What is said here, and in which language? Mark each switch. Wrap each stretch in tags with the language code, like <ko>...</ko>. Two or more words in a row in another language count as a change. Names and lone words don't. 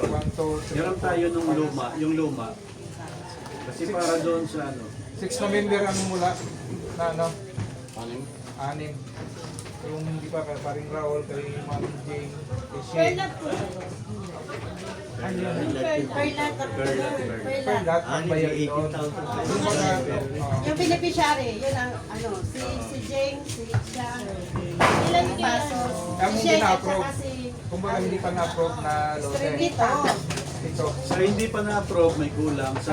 <tl>1, 2, 3, Meron tayo nung luma, yung luma. Kasi para doon sa ano. 6 na member ang mula na ano, Anim. 6. Yung hindi pa kay paring Raul, kay Ma'am Jane, kay Per Shane. lot po. Ano yun?</tl> <en>Per lot. Per lot.</en> <tl>Per Per lot. lahat ng bayad doon. Yung mga, Yung beneficiary, yun ang ano, si Jane, si siya, ilan pasos, Ang si hindi Shane at na-approve. saka si kumbaga hindi pa na-approve na lote. Rita. Ito. Sa hindi pa na-approve may kulang. Sa</tl>